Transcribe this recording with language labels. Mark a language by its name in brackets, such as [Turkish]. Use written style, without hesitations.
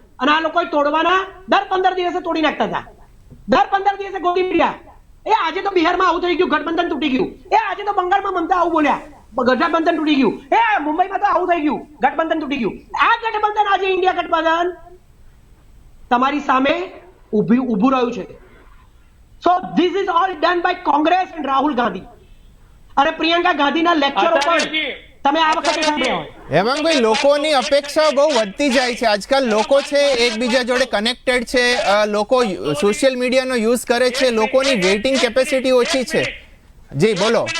[Gujarati] અને આ લોકો તોડવાના દર 15 દિવસે તોડી નાખતા હતા, દર 15 દિવસે ગોળી મળ્યા. એ આજે તો બિહારમાં આવું થઈ ગયું, ગઠબંધન તૂટી ગયું. એ આજે તો બંગાળમાં મમતા આવું બોલ્યા, ગઠબંધન તૂટી ગયું. એ મુંબઈમાં તો આવું થઈ ગયું, ગઠબંધન તૂટી ગયું. આ ગઠબંધન આજે ઇન્ડિયા ગઠબંધન તમારી સામે ઊભું રહ્યું છે. [English] So this is all done by Congress and Rahul Gandhi. [Gujarati] અને પ્રિયંકા ગાંધીના લેક્ચરો પણ તમે આ વખતે સાંભળ્યા હોય. હેમાંગભાઈ, લોકોની અપેક્ષાઓ બહુ વધતી જાય છે. આજકાલ લોકો છે એકબીજા જોડે કનેક્ટેડ છે, લોકો સોશિયલ મીડિયાનો યુઝ કરે છે, લોકોની વેઇટિંગ કેપેસિટી ઓછી છે. જી બોલો.